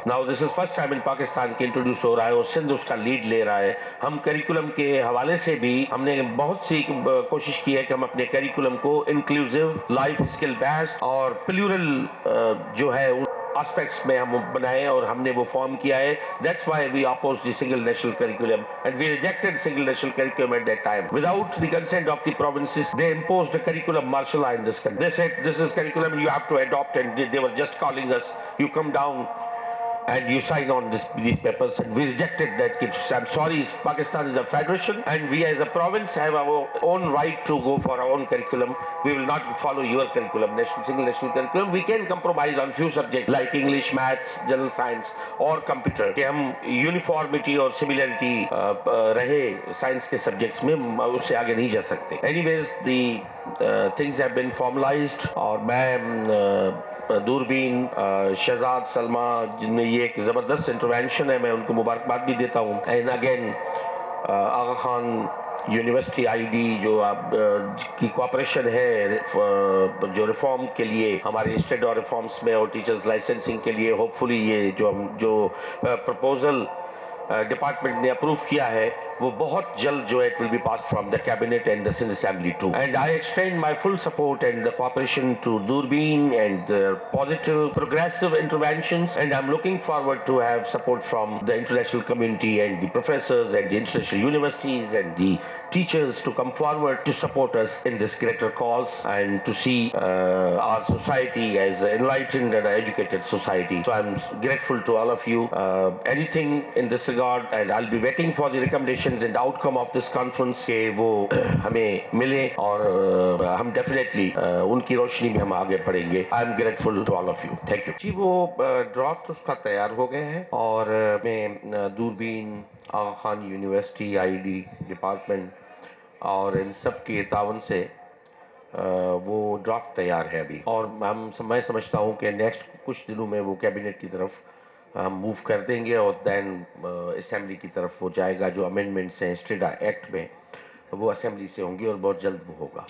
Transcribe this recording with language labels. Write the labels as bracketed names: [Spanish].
[English] now this is first time in Pakistan [Urdu] کے introduce ہو رہا ہے اور سندھ اس کا لیڈ لے رہا ہے. ہم کریکولم کے حوالے سے بھی ہم نے بہت سی کوشش کی ہے کہ ہم اپنے کریکولم کو انکلوزیو, لائف اسکل بیسڈ اور پلیورل جو ہے آسپیکٹس میں ہم بنائے اور ہم نے وہ فارم کیا ہے. [English] That's why we opposed the single national curriculum and we rejected single national curriculum at that time. Without the consent of the provinces, they imposed a curriculum martial law in this country. They said this is curriculum you have to adopt, and they were just calling us, you come down and you sign on these papers, and we rejected that. I'm sorry, Pakistan is a federation and we as a province have our own right to go for our own curriculum. We will not follow your curriculum, single national curriculum. We can compromise on few subjects like English, maths, general science or computer [Urdu] کہ ہم uniformity اور similarity رہے science کے subjects میں, اس سے آگے نہیں جا سکتے. [English] Anyways, the things have been formalized. [Urdu] اور میں دوربین, شہزاد, سلمہ, جن میں یہ ایک زبردست انٹروینشن ہے, میں ان کو مبارکباد بھی دیتا ہوں. And again Agha Khan university ID جو آپ کی کوآپریشن ہے جو ریفارم کے لیے ہمارے اسٹیٹ اور ریفارمس میں اور ٹیچرز لائسنسنگ کے لیے, ہوپ فلی یہ جو پرپوزل ڈپارٹمنٹ نے اپروو کیا ہے وہ بہت جلد جو ہے [English] it will be passed from the cabinet and the Sindh assembly too. And I extend my full support and the cooperation to Durbin and the positive progressive interventions, and I'm looking forward to have support from the international community and the professors and the international universities and the teachers to come forward to support us in this greater cause and to see our society as an enlightened and educated society. So I'm grateful to all of you. Anything in this regard, and I'll be waiting for the recommendations and outcome of this conference [Urdu] کہ وہ ہمیں ملے اور ہم definitely ان کی روشنی میں ہم آگے پڑھیں گے. [English] I am grateful to all of you. Thank you. [Urdu] جی وہ ڈرافٹ اس کا تیار ہو گئے ہیں اور میں دوربین، آغا Khan university, I D department اور ان سب کے تعاون سے وہ ڈرافٹ تیار ہے ابھی، اور میں سمجھتا ہوں کہ نیکسٹ کچھ دنوں میں وہ کیبنٹ کی طرف ہم موو کر دیں گے اور دین اسمبلی کی طرف وہ جائے گا. جو امینڈمنٹس ہیں اسٹیڈا ایکٹ میں وہ اسمبلی سے ہوں گی اور بہت جلد وہ ہوگا.